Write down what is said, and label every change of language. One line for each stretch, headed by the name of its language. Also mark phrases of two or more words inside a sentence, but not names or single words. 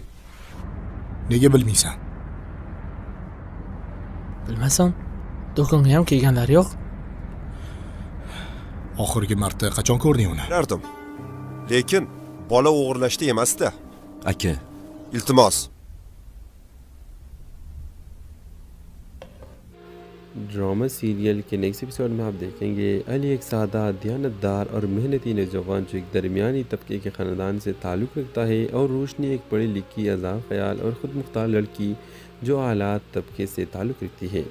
Uzbek: Nega bilmaysan? Bilmasam, do'konga ham kelganlar yo'q. Oxirgi marta qachon ko'rding uni? Bilardim. Lekin bola o'g'irlashda emas-da. Aka, Iltimos.
English: drama serial
Hindi: के
English: next episode
Hindi: में आप देखेंगे अली एक सादा दयानतदार और मेहनती नौजवान जो एक दरमियानी तबके के ख़ानदान से ताल्लुक़ रखता है और रोशनी एक पढ़ी लिखी आज़ाद ख्याल और ख़ुद मुख्तार लड़की जो आला तबके से ताल्लुक़ रखती है।